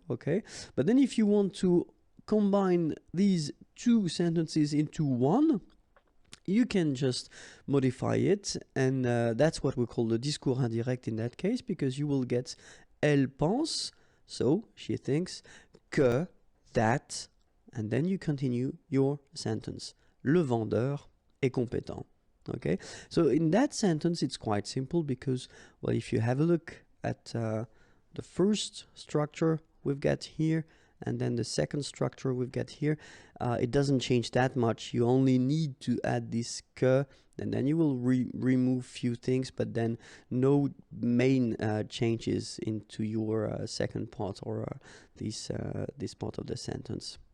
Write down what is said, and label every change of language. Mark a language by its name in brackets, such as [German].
[English] Okay, but then if you want to combine these two sentences into one, you can just modify it, and that's what we call the discours indirect in that case, because you will get elle pense, so she thinks, que, that, and then you continue your sentence. [French] Le vendeur est compétent. [English] Okay, so in that sentence it's quite simple because, well, if you have a look at the first structure we've got here, and then the second structure we've got here, it doesn't change that much. You only need to add this que, and then you will remove few things, but then no main changes into your second part or this part of the sentence.